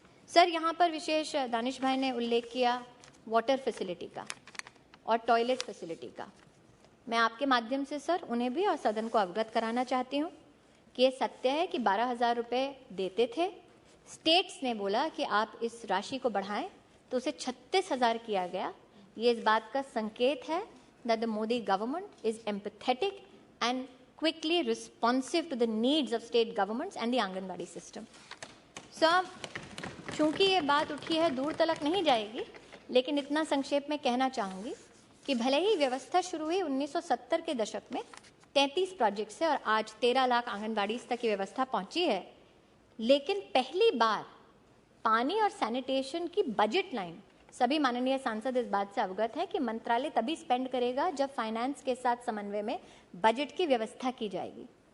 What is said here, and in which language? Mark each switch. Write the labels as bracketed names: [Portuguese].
[Hindi] Sir, यहाँ पर विशेष दानिश भाई ने उल्लेख किया वाटर फैसिलिटी का और टॉयलेट फैसिलिटी का। मैं आपके माध्यम से सर उन्हें भी और सदन को अवगत कराना चाहती हूँ कि ये सत्य है कि 12,000 रुपये देते थे। स्टेट्स ने बोला कि आप इस राशि को बढ़ाएं तो उसे 36,000 किया गया। ये इस बात का संकेत है [English] that the Modi government is empathetic and quickly responsive to the needs of state governments and the anganwadi system. [Hindi] Sir, चूंकि ये बात उठी है दूर तलक नहीं जाएगी, लेकिन इतना संक्षेप में कहना चाहूँगी कि भले ही व्यवस्था शुरू हुई 1970 के दशक में 33 प्रोजेक्ट से और आज 13 लाख आंगनबाड़ी तक की व्यवस्था पहुंची है, लेकिन पहली बार पानी और सैनिटेशन की बजट लाइन, सभी माननीय सांसद इस बात से अवगत है कि मंत्रालय तभी स्पेंड करेगा जब फाइनेंस के साथ समन्वय में बजट की व्यवस्था की जाएगी।